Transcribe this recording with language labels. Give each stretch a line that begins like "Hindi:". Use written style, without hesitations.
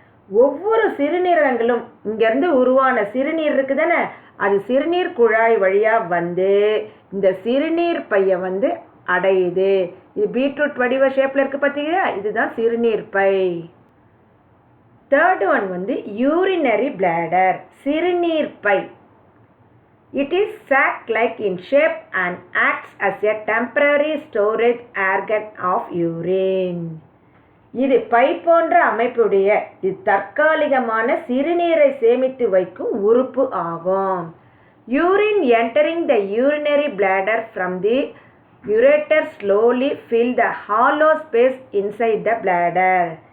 Tamil: ஒவ்வொரு சிறுநீரகங்களும் இங்கேருந்து உருவான சிறுநீர் இருக்குதானே, அது சிறுநீர் குழாய் வழியாக வந்து இந்த சிறுநீர் பையை வந்து அடையுது. இது பீட்ரூட் வடிவ ஷேப்பில் இருக்குது பார்த்தீங்களா, இதுதான் சிறுநீர் பை. தேர்ட் ஒன் வந்து யூரினரி பிளாடர், சிறுநீர் by.
English: It is sac-like in shape and acts as a temporary storage organ of urine.
Tamil: இது பை போன்ற அமைப்புடைய இது தற்காலிகமான சிறுநீரை சேமித்து வைக்கும் உறுப்பு ஆகும்.
English: Urine entering the urinary bladder from the ureter slowly fill the hollow space inside the bladder.